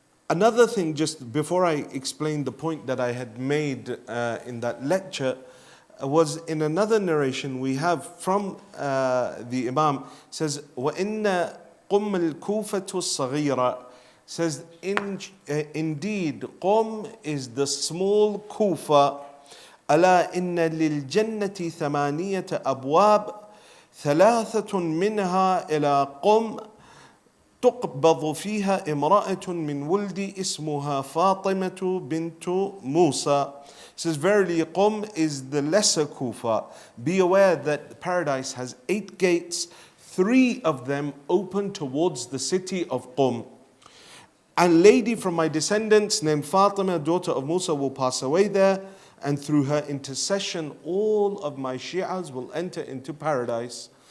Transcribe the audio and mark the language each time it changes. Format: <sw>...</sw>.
<en>Another thing, just before I explain the point that I had made in that lecture, was in another narration we have from the Imam, says,</en> <ar>وَإِنَّ قُمَّ الْكُوفَةُ الصَّغِيرَةُ,</ar> <en>says, indeed, Qum is the small Kufa.</en> <ar>أَلَا إِنَّ لِلْجَنَّةِ ثَمَانِيَةَ أَبْوَابٍ ثلاثة منها إلى قم تقبض فيها امرأة من ولدي اسمها فاطمة بنت موسى.</ar> <en>Says, verily Qum is the lesser Kufa. Be aware that paradise has 8 gates, 3 of them open towards the city of Qum. A lady from my descendants named Fatima, daughter of Musa, will pass away there, and through her intercession all of my Shi'as will enter into paradise.</en>